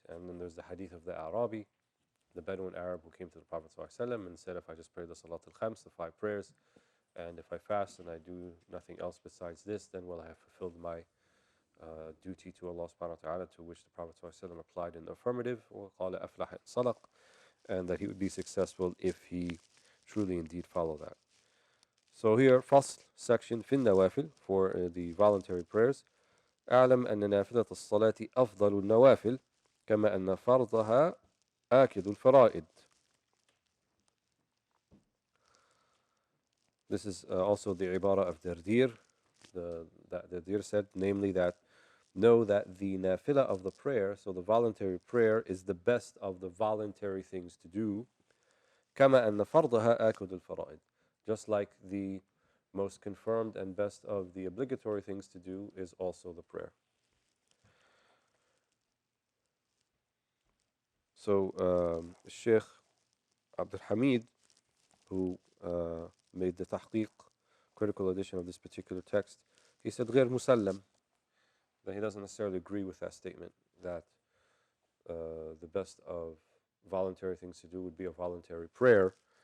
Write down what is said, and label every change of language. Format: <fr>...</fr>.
<en>And then there's the hadith of the Arabi, the Bedouin Arab who came to the Prophet ﷺ and said, if I just pray the Salat al-Khams, the 5 prayers, and if I fast and I do nothing else besides this, then will I have fulfilled my duty to Allah subhanahu wa ta'ala, to which the Prophet ﷺ applied in the affirmative,</en> <ar>وَقَالَ أَفْلَحَ صَدَقْ,</ar> <en>and that he would be successful if he truly indeed follow that. So here, فصل section</en> <ar>في النوافل</ar> <en>for the voluntary prayers.</en> <ar>أعلم أن نافلة الصلاة أفضل النوافل كما أن فرضها آكد الفرائض.</ar> <en>This is also the عبارة of Dardir. That Dardir said, namely that know that the nafila of the prayer, so the voluntary prayer, is the best of the voluntary things to do.</en> <ar>كما أن فرضها آكد الفرائض.</ar> <en>Just like the most confirmed and best of the obligatory things to do is also the prayer. So Sheikh Abdul Hamid, who made the tahqiq, critical edition of this particular text, he said</en> <ar>غير مسلم,</ar> <en>that he doesn't necessarily agree with that statement, that the best of voluntary things to do would be a voluntary prayer.</en>